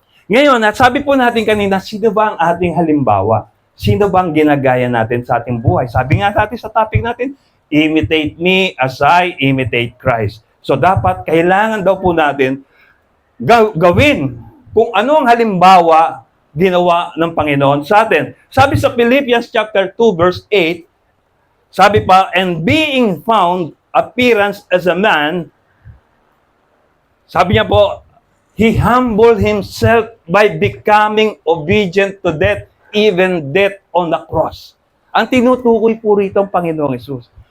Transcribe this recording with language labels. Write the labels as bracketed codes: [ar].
[tl] Ngayon, at sabi po natin kanina, sino ba ang ating halimbawa? Sino ba ang ginagaya natin sa ating buhay? Sabi nga natin sa topic natin, [en] imitate me as I imitate Christ. [tl] So dapat, kailangan daw po natin gawin kung ano ang halimbawa ginawa ng Panginoon sa atin. Sabi sa [en] Philippians chapter 2 verse 8, [tl] sabi pa, [en] and being found appearance as a man, [tl] sabi niya po, [en] He humbled Himself by becoming obedient to death, even death on the cross. [tl] Ang tinutukoy po rito ang Panginoong Hesus.